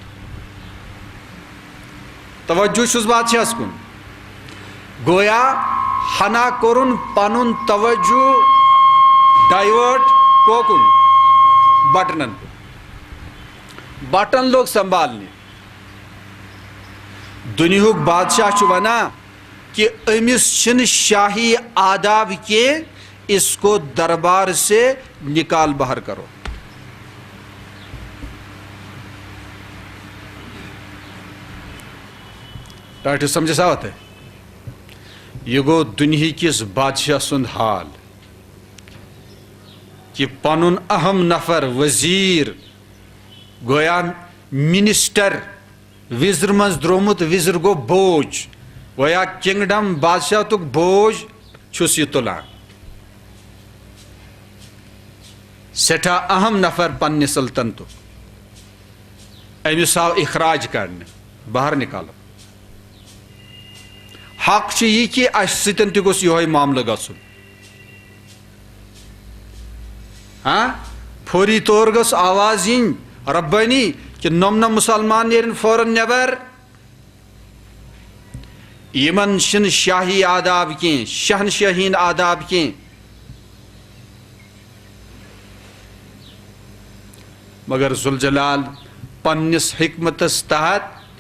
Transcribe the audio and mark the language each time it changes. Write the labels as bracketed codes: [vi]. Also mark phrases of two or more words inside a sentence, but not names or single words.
[ks] توجہ چھُس بادشاہس کُن گویا ہنا کوٚرُن پنُن توجہ ڈایوٲٹ کوکُن بٹنن کُن بٹن لوگ سنبھالنہِ دُنیہُک بادشاہ چھُ ونان کہ أمِس چھِنہٕ شاہی آداب کینٛہہ [ur] اس کو دربار سے نکال باہر کرو [ks] ٹاٹھیو سمجھس آو تۄہہِ یہِ گوٚو دُنہِکِس بادشاہ سُنٛد حال کہ پنُن اہم نفر وزیر گویا منسٹر وزر منٛز درٛومُت وزر گوٚو بوج گویا کنگڈم بادشاہ تُک بوج چھُس یہِ تُلان سٮ۪ٹھاہ اہم نفر پننہِ سلطنتُک أمِس آو اخراج کرنہٕ [ur] باہر نکالو [ks] حق چھُ یہِ کہِ اَسہِ سۭتۍ تہِ گوٚژھ یِہوے معاملہٕ گژھُن فوری طور گٔژھ آواز یِنۍ ربٲنی کہ نۄم مُسلمان نیرن فوراً نٮ۪بر یِمن چھِنہٕ شاہی آداب کینٛہہ شہنشٲہی ہِنٛدۍ آداب کینٛہہ مگر ذوالجلال پننِس حکمتس تحت